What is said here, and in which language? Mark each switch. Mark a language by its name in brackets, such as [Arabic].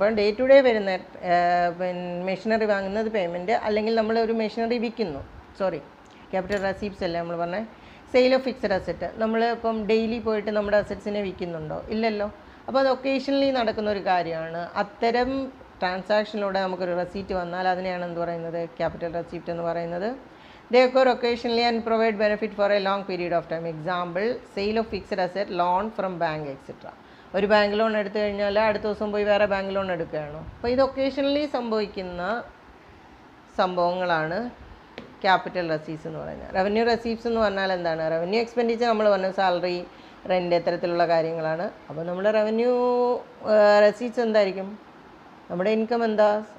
[Malayalam] അപ്പം day to day വരുന്ന machinery വാങ്ങുന്നത് പേയ്മെൻറ്റ്, അല്ലെങ്കിൽ നമ്മളൊരു മെഷീനറി വിൽക്കുന്നു, ക്യാപിറ്റൽ റെസീപ്റ്റ്സ് അല്ലേ നമ്മൾ പറഞ്ഞത്. സെയിൽ ഓഫ് ഫിക്സഡ് അസറ്റ്, നമ്മൾ ഇപ്പം ഡെയിലി പോയിട്ട് നമ്മുടെ അസറ്റ്സിനെ വിൽക്കുന്നുണ്ടോ? ഇല്ലല്ലോ. അപ്പോൾ അത് ഒക്കേഷണലി നടക്കുന്ന ഒരു കാര്യമാണ്. അത്തരം ട്രാൻസാക്ഷനിലൂടെ നമുക്കൊരു റെസീറ്റ് വന്നാൽ അതിനെയാണ് എന്ത് പറയുന്നത്, ക്യാപിറ്റൽ റെസീപ്റ്റ് എന്ന് പറയുന്നത്. [English] They occur occasionally and provide benefit for a long period of time. Example, sale of fixed asset, loan from bank, etc. [Malayalam] ഒരു ബാങ്ക് ലോൺ എടുത്തു കഴിഞ്ഞാൽ അടുത്ത ദിവസം പോയി വേറെ ബാങ്ക് ലോൺ എടുക്കുകയാണോ? അപ്പോൾ ഇത് ഒക്കേഷണലി സംഭവിക്കുന്ന സംഭവങ്ങളാണ് ക്യാപിറ്റൽ റെസീപ്റ്റ്സ് എന്ന് പറയുന്നത്. റവന്യൂ റെസീപ്റ്റ്സ് എന്ന് പറഞ്ഞാൽ എന്താണ്? റവന്യൂ എക്സ്പെൻഡിച്ചർ നമ്മൾ പറഞ്ഞ സാലറി, റെൻറ്റ്, ഇത്തരത്തിലുള്ള കാര്യങ്ങളാണ്. അപ്പോൾ നമ്മുടെ റവന്യൂ റെസീപ്റ്റ്സ് എന്തായിരിക്കും? നമ്മുടെ ഇൻകം എന്താ?